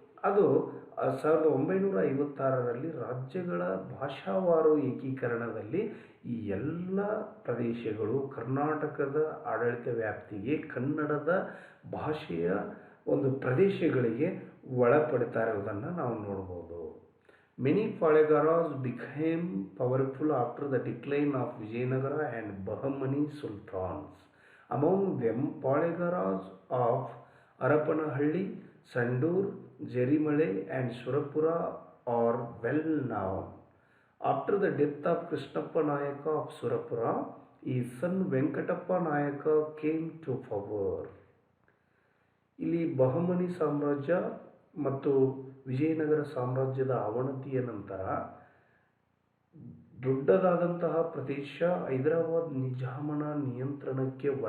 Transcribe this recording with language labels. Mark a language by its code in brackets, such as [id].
[kn] ಅದು 1956ರಲ್ಲಿ ರಾಜ್ಯಗಳ ಭಾಷಾವಾರು ಏಕೀಕರಣದಲ್ಲಿ ಈ ಎಲ್ಲ ಪ್ರದೇಶಗಳು ಕರ್ನಾಟಕದ ಆಡಳಿತ ವ್ಯಾಪ್ತಿಗೆ, ಕನ್ನಡದ ಭಾಷೆಯ ಒಂದು ಪ್ರದೇಶಗಳಿಗೆ ಒಳಪಡ್ತಾ ಇರೋದನ್ನು ನಾವು ನೋಡ್ಬೋದು. [en] Many Palegaras became powerful after the decline of Vijayanagara and Bahmani sultans. Among them, Palegaras of Harapanahalli, Sandur, Jerimale and Surapura are well known. After the death of Krishnappa Nayaka of Surapura, his son Venkatappa Nayaka came to power. [kn] ಇಲ್ಲಿ ಬಹಮನಿ ಸಾಮ್ರಾಜ್ಯ ಮತ್ತು ವಿಜಯನಗರ ಸಾಮ್ರಾಜ್ಯದ ಅವನತಿಯ ನಂತರ ದೊಡ್ಡದಾದಂತಹ ಪ್ರದೇಶ ಹೈದರಾಬಾದ್ ನಿಜಾಮನ ನಿಯಂತ್ರಣಕ್ಕೆ